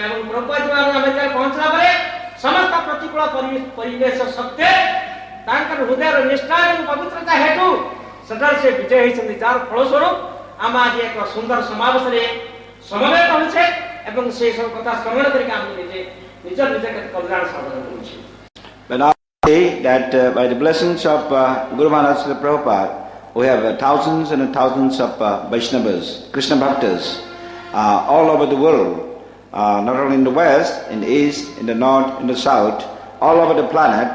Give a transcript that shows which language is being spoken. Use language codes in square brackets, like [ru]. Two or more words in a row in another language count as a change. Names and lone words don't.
[or] ଏବଂ ପ୍ରଭୁପାଦ ମହାରାଜ ଆମେରିକାରେ ପହଞ୍ଚିଲା ପରେ ସମସ୍ତ ପ୍ରତିକୂଳ ପରିବେଶ ସତ୍ତ୍ୱେ ତାଙ୍କର ହୃଦୟର ନିଷ୍ଠା ଏବଂ ପବିତ୍ରତା ହେତୁ ସେଠାରେ ସେ ବିଜୟ ହୋଇଛନ୍ତି, ଯାହାର ଫଳସ୍ୱରୂପ ଆମେ ଆଜି ଏକ ସୁନ୍ଦର ସମାବେଶରେ ସମବେତ ହେଉଛେ ଏବଂ ସେହି ସବୁ କଥା ସ୍ମରଣ କରିକି ଆମେ ନିଜ କଲ୍ୟାଣ ସାଧନ କରୁଛେ. [en] But now we see that by the blessings of Guru Maharaj Prabhupada, we have thousands and thousands of Vaishnavas, Krishna Bhaktas, all over the world. not only in the west, in the east, in the north, in the south, all over the planet.